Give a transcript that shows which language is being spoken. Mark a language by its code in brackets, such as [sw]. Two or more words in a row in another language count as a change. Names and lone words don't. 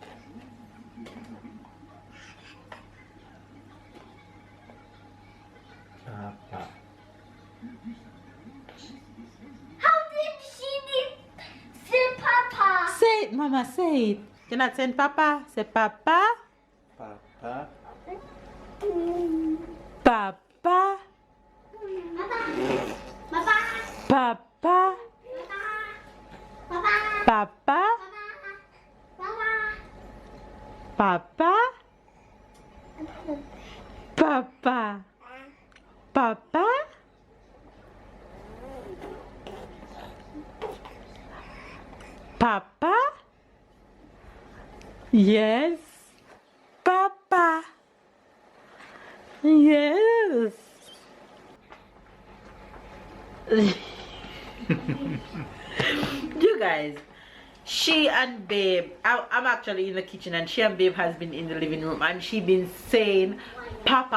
[en] Papa. How did she say Papa? Say it, Mama, say it. You're not saying Papa? Say Papa. Papa. Papa. Papa. Papa. Papa. Papa. Papa. Papa. Papa. Papa. Yes. Papa. Yes. You guys, she and Babe, I'm actually in the kitchen and she and Babe has been in the living room and she been saying Papa.